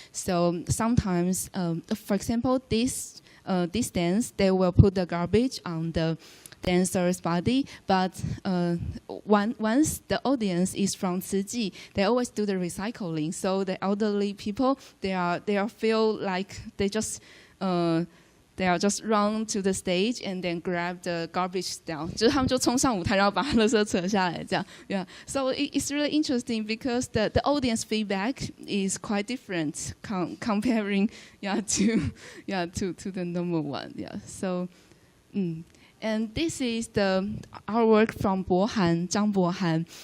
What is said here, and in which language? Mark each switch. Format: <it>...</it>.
<en>So sometimes, for example, this dance, they will put the garbage on the dancer's body, but once the audience is from Tzu Ji, they always do the recycling. So the elderly people, they feel like they just run to the stage and then grab the garbage down.</en> <zh>就是他们就冲上舞台，然后把垃圾扯下来，这样。</zh> <en>Yeah. So it's really interesting because the audience feedback is quite different comparing to the normal one. Yeah. So. And this is the artwork from Bohan, Zhang Bohan.</en>